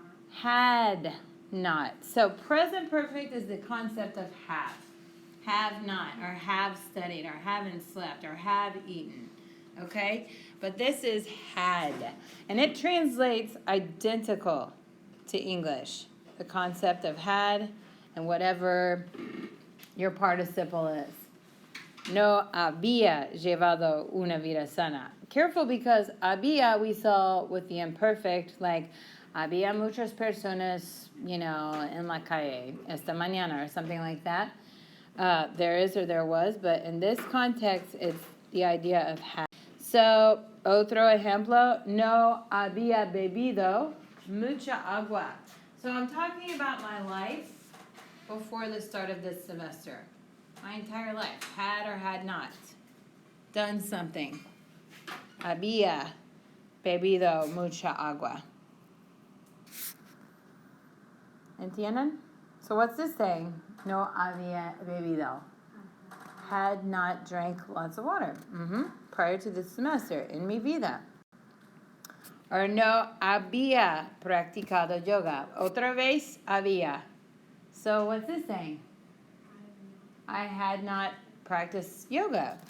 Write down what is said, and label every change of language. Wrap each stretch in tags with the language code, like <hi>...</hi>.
<en>Had not. So present perfect is the concept of have not, or have studied, or haven't slept, or have eaten. Okay? But this is had. And it translates identical to English. The concept of had and whatever your participle is.</en> <es>No había llevado una vida sana.</es> <en>Careful, because había we saw with the imperfect, like</en> <es>había muchas personas, en la calle esta mañana</es> <en>or something like that. There is or there was, but in this context, it's the idea of had.</en> <es>So, otro ejemplo, no había bebido mucha agua.</es> <en>So I'm talking about my life before the start of this semester. My entire life, had or had not done something.</en> <es>Había bebido mucha agua. ¿Entienden?</es> <en>So what's this saying?</en> <es>No había bebido.</es> <en>Had not drank lots of water. Prior to this semester, in</en> <es>mi vida. Or no había practicado yoga. Otra vez había.</es> <en>So what's this saying? I had not practiced yoga.</en>